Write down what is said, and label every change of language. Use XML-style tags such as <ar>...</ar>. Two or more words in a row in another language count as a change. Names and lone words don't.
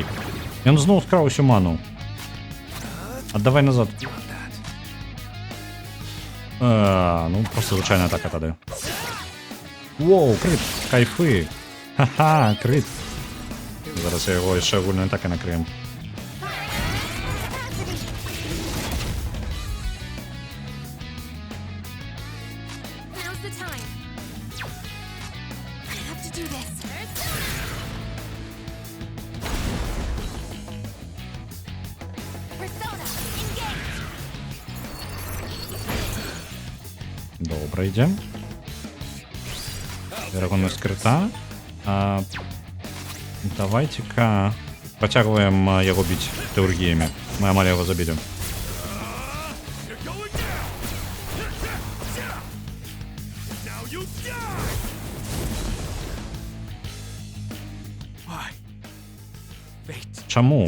<be>Ён зноў скраў усю ману. Аддавай назад. Ну, просто звычайная атака тады. Воу, крыт! Кайфы! Ха-ха, крыт! Зараз я яго яшчэ агульнай атакай накрыем.</be> <en>Now's the time. I have to do this. Persona, engage.</en> <uk>Добре, йдем.</uk> <be>Верагонность скрыта. Давайте-ка працягваем яго біць тэургіямі. Мы амаль яго забілі. Чаму?</be>